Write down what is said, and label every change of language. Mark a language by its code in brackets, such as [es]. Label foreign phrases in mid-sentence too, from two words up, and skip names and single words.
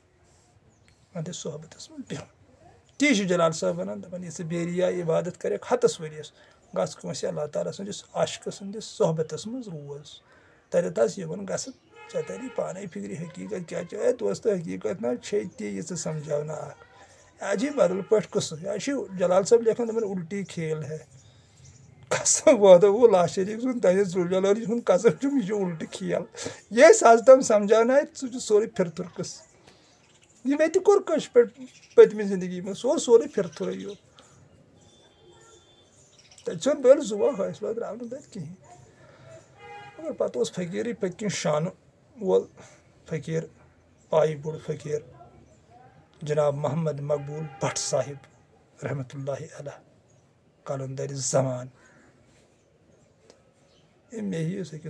[ks] ونٛدٕ صحبتس منٛز بِہُن تی چھُ جلال صٲب ونان دپان یہِ ژٕ بیریا عبادت کرکھ 100 ؤرِیس گژھ کٲنٛسہِ اللہ تعالیٰ سٕنٛدِس عاشقہٕ سٕنٛدِس صحبتس منٛز روز تتٮ۪تھ آسہِ یِوان گژھان ژےٚ تری پانے فِکرِ حقیٖقت کیٛاہ چھِ دوستہٕ حقیٖقت نہ چھے تی یہِ ژٕ سمجھاونہٕ اکھ یہِ چھِ بدل پٲٹھۍ قٕصہٕ یہِ چھُ جلال صٲب لیکھان دپان [ur] الٹی کھیل ہے [ks] قسم وعدہ وہ [ar] لا شریٖک [ks] سُنٛد تہنٛدِ ذوالجلالہِ ہُنٛد قسم چھُم یہِ چھُ الٹہٕ کھیل ییٚلہِ آز تام سمجھاونایہِ سُہ چھُ سورُے پھِرتھُر قٕصہٕ یہِ مےٚ تہِ کوٚر کٲنٛسہِ پٮ۪ٹھ پٔتمہِ زندگی منٛز سُہ اوس سورُے پھِرتھُرٕے یوت تتہِ ژھیوٚن بٔلۍ زُوا حٲصلہ درٛاو نہٕ تتہِ کِہینۍ مگر پتہٕ اوس فقیٖرٕے پٔتۍ کِنۍ شانہٕ وول فقیٖر پایہِ بوٚڑ فقیٖر جناب محمد مقبوٗل بٹ صاحب [ar] رحمتہ اللہ علیہ [ks] قلندر زمان أمۍ مےٚ ہِوِس أکِس